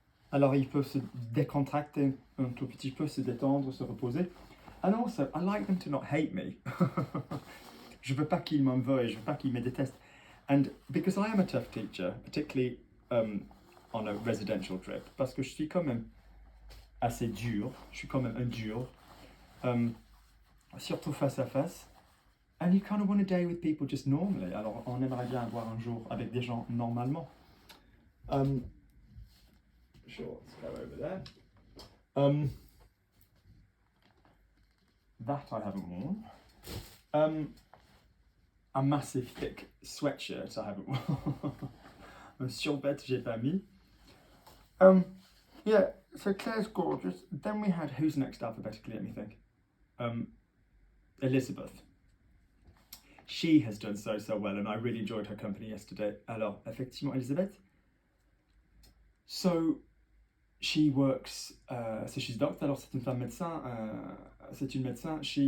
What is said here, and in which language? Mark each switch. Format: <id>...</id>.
<fr>Alors ils peuvent se décontracter un tout petit peu, se détendre, se reposer.</fr> <en>And also, I like them to not hate me.</en> <fr>Je veux pas qu'ils m'en veuillent, je veux pas qu'ils me détestent.</fr> <en>And because I am a tough teacher, particularly on a residential trip,</en> <fr>parce que je suis quand même assez dur, je suis quand même un dur, surtout face à face.</fr> <en>And you kind of want a day with people just normally.</en> <fr>Alors, on aimerait bien avoir un jour avec des gens normalement.</fr> <en>Sure, let's go over there. That I haven't worn. A massive thick sweatshirt I haven't worn.</en> <fr>Un survêt j'ai pas mis.</fr> <en>Yeah, so Claire's gorgeous. Then we had, who's next alphabetically, let me think. Elizabeth. She has done so well, and I really enjoyed her company yesterday.</en> <fr>Alors, effectivement, Elizabeth.</fr> <en>So, she works, so she's a doctor,</en> <fr>alors c'est une femme médecin, c'est une médecin.</fr>